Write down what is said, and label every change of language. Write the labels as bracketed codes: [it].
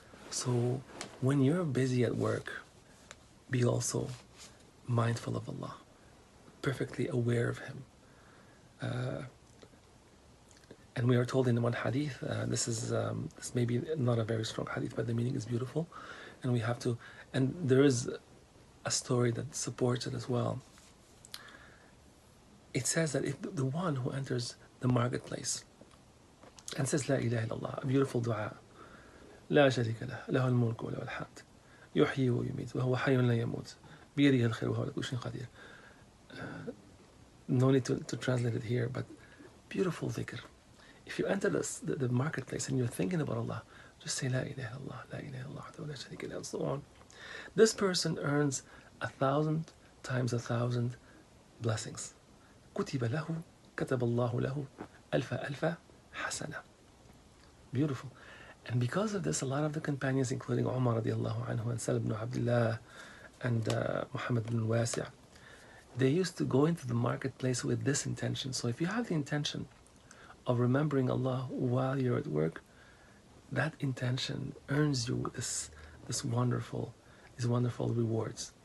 [en] So when you're busy at work, be also mindful of Allah, perfectly aware of Him. And we are told in one hadith, this may be not a very strong hadith, but the meaning is beautiful, and there is a story that supports it as well. It says that if the one who enters the marketplace and says La ilaha illallah, a beautiful dua, [ar] لا شريك له له الملك وله الحمد يحيي ويميت وهو حي لا يموت بيده الخير وهو على كل شيء قدير. [en] No need to translate it here, but beautiful dhikr. If you enter the marketplace and you're thinking about Allah, just say La ilaha illallah, La ilaha illallah, la sharika lahu, and so on. This person earns 1,000 times 1,000 blessings. [ar] كتب له كتب الله له ألف حسنة. [en] Beautiful. And because of this, a lot of the companions, including Umar radiallahu anhu and Salim ibn Abdullah and Muhammad ibn Wasi', they used to go into the marketplace with this intention. So if you have the intention of remembering Allah while you're at work, that intention earns you these wonderful rewards.